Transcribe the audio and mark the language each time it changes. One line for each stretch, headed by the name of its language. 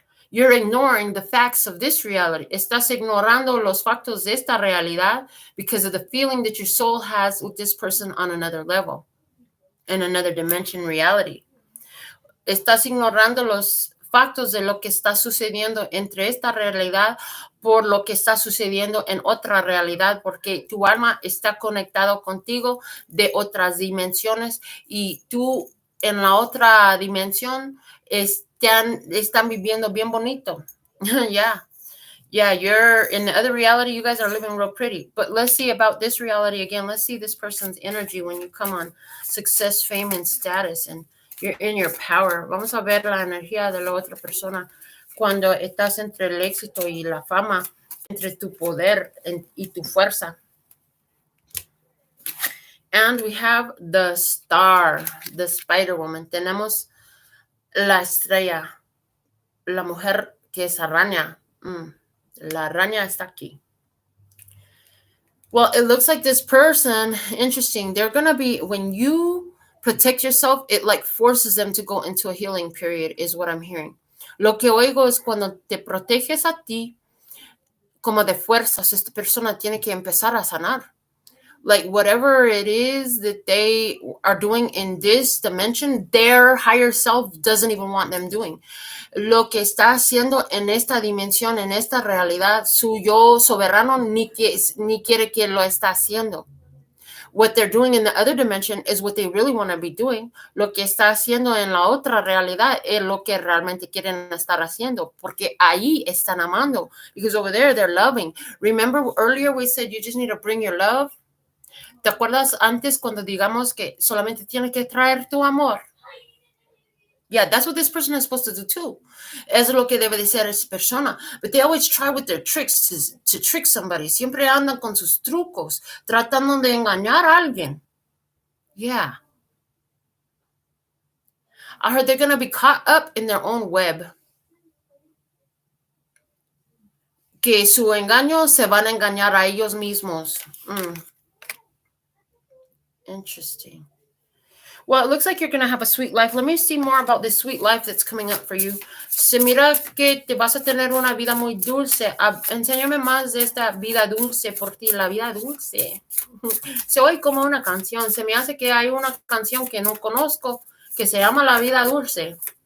English: You're ignoring the facts of this reality.
Spanish: Estás ignorando los factos de esta realidad
English: because of the feeling that your soul has with this person on another level, in another dimension reality.
Spanish: Estás ignorando los factos de lo que está sucediendo entre esta realidad por lo que está sucediendo en otra realidad, porque tu alma está conectado contigo de otras dimensiones y tú en la otra dimensión están viviendo bien bonito.
English: Yeah, you're in the other reality, you guys are living real pretty. But let's see about this reality again. Let's see this person's energy when you come on success, fame, and status, and you're in your power.
Spanish: Vamos a ver la energía de la otra persona cuando estás entre el éxito y la fama, entre tu poder y tu fuerza.
English: And we have the star, the Spider Woman.
Spanish: Tenemos la estrella, la mujer que es araña. La araña está aquí.
English: Well, it looks like this person, interesting, they're going to be, when you protect yourself, it like forces them to go into a healing period, is what I'm hearing.
Spanish: Lo que oigo es cuando te proteges a ti, como de fuerzas, esta persona tiene que empezar a sanar.
English: Like whatever it is that they are doing in this dimension, their higher self doesn't even want them doing.
Spanish: Lo que está haciendo en esta dimensión, en esta realidad, su yo soberano ni quiere que lo está haciendo.
English: What they're doing in the other dimension is what they really want to be doing.
Spanish: Lo que está haciendo en la otra realidad es lo que realmente quieren estar haciendo, porque ahí están amando.
English: Because over there, they're loving. Remember earlier we said you just need to bring your love?
Spanish: ¿Te acuerdas antes cuando digamos que solamente tienes que traer tu amor?
English: Yeah, that's what this person is supposed to do too.
Spanish: Es lo que debe de ser esa persona.
English: But they always try with their tricks to trick somebody.
Spanish: Siempre andan con sus trucos, tratando de engañar a alguien.
English: Yeah. I heard they're going to be caught up in their own web.
Spanish: Que su engaño se van a engañar a ellos mismos.
English: Interesting. Well, it looks like you're going to have a sweet life. Let me see more about this sweet life that's coming up for you.
Spanish: Se mira que te vas a tener una vida muy dulce. Enséñame más de esta vida dulce por ti, la vida dulce. Se oye como una canción. Se me hace que hay una canción que no conozco que se llama La Vida Dulce.